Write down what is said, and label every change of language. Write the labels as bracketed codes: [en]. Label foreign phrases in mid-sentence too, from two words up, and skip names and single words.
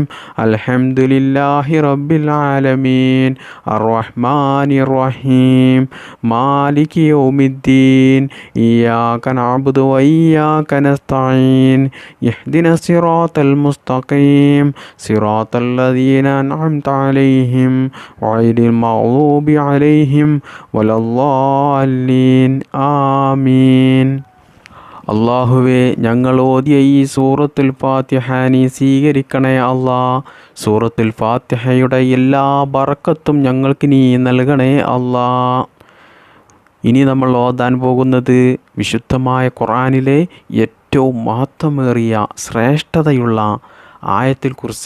[ar] الحمد لله رب العالمين الرحمن الرحيم مالك يوم الدين إياك نعبد وإياك نستعين اهدنا الصراط المستقيم صراط الذين أنعمت عليهم غير المغضوب عليهم ولا الضالين آمين. [ml] അള്ളാഹുവേ, ഞങ്ങൾ ഓതിയ ഈ സൂറത്തുൽ ഫാത്തിഹ നീ സ്വീകരിക്കണേ അല്ലാ. സൂറത്തുൽ ഫാത്തിഹയുടെ എല്ലാ ബറക്കത്തും ഞങ്ങൾക്ക് നീ നൽകണേ അല്ലാ. ഇനി നമ്മൾ ഓതാൻ പോകുന്നത് വിശുദ്ധമായ ഖുർആനിലെ ഏറ്റവും മഹത്വമേറിയ, ശ്രേഷ്ഠതയുള്ള ആയത്തുൽ കുർസി.